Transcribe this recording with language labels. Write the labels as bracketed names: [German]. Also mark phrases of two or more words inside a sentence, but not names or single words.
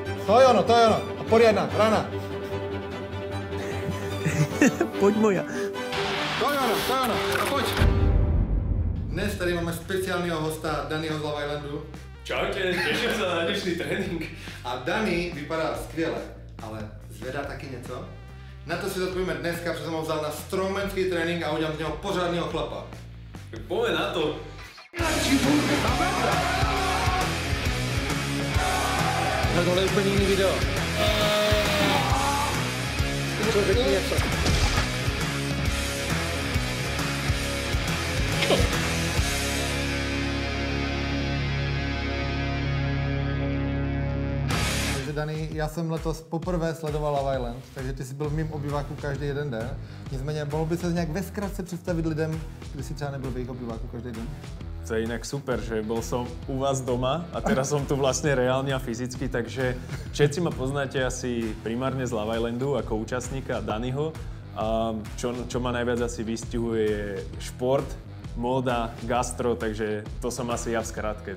[Slovak] To je ono. A poriadna, rana. Poď moja. To je ono. A poď. [Czech] Dnes tady máme speciálneho hosta Dannyho z Love Islandu. [Slovak] Čaute, teším sa na dnešný tréning. [Czech] A Danny vypadá skvěle, ale zvedá taky něco? Na to si zodpovíme dneska, protože jsem ho vzal na strongmanský trénink a udělám z něho pořádného chlapa. [Slovak] Tak poďme na to. [Czech] Na tohle je úplně jiný video. Řekni něco. Takže Danny, já jsem letos poprvé sledoval Love Island, takže ty jsi byl v mým obyváku každý jeden den. Nicméně, mohl by se nějak ve zkratce představit lidem, kdy si třeba nebyl v jejich obyváku každý den? [Slovak] To je inak super, že bol som u vás doma a teraz som tu vlastne reálne a fyzicky, takže všetci ma poznáte asi primárne z Love Islandu ako účastníka Dannyho. A čo ma najviac asi vystihuje je šport, móda, gastro, takže to som asi ja v skratke.